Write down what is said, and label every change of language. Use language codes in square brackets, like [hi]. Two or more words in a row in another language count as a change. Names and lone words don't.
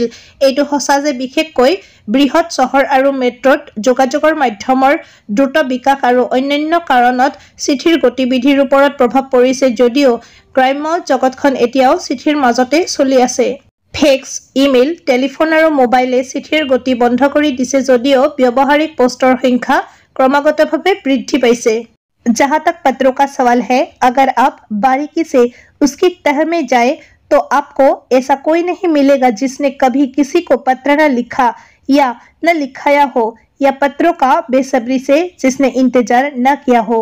[as] এইটো সঁচা যে বিশেষকৈ বৃহৎ চহৰ আৰু মেট্ৰত যোগাযোগৰ মাধ্যমৰ দ্ৰুত বিকাশ আৰু অন্যান্য কাৰণত চিঠিৰ গতিবিধিৰ ওপৰত প্ৰভাৱ পৰিছে, যদিও গ্ৰাম্য জগতখন এতিয়াও চিঠিৰ মাজতে চলি আছে। ফেক্স, ইমেইল, টেলিফোন আৰু মোবাইলে চিঠিৰ গতি বন্ধ কৰি দিছে, যদিও ব্যৱহাৰিক পোষ্টৰ সংখ্যা क्रमागतভাৱে বৃদ্ধি পাইছে। [hi] जहाँ तक पत्रों का सवाल है, अगर आप बारीकी से उसकी तह में जाए तो आपको ऐसा कोई नहीं मिलेगा जिसने कभी किसी को पत्र न लिखा या न लिखाया हो, या पत्रों का बेसब्री से जिसने इंतजार न किया हो।